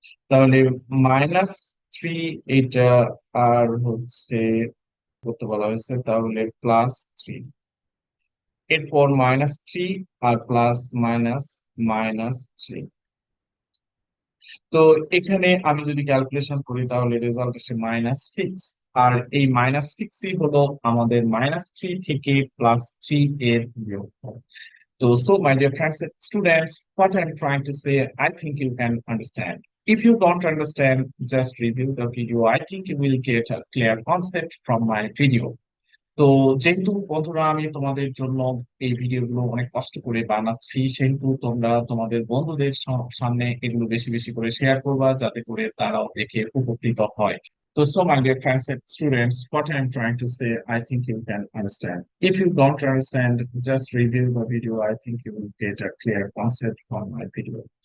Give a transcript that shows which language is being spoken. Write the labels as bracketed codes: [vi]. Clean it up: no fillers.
[bn] তাহলে -3 এটা আর হচ্ছে করতে বলা হয়েছে, তাহলে +3, এরপর -3 আর প্লাস -3। তো এখানে আমি যদি ক্যালকুলেশন করি তাহলে রেজাল্ট আসে -6। আর এই -6ই হলো আমাদের -3 থেকে +3 এর বিয়োগফল। [en] So, my dear friends and students, what I'm trying to say, I think you can understand. If you don't understand, just review the video. I think you will get a clear concept from my video. [bn] তো যেহেতু বন্ধুরা আমি তোমাদের জন্য এই ভিডিওগুলো অনেক কষ্ট করে বানাচ্ছি, সেহেতু তোমরা তোমাদের বন্ধুদের সামনে এগুলো বেশি বেশি করে শেয়ার করবা, যাতে করে তারাও দেখে উপকৃত হয়। [en] তো so my dear friends and students, what I am trying to say, I think you can understand. If you don't understand, just review the video. I think you will get a clear concept from my video.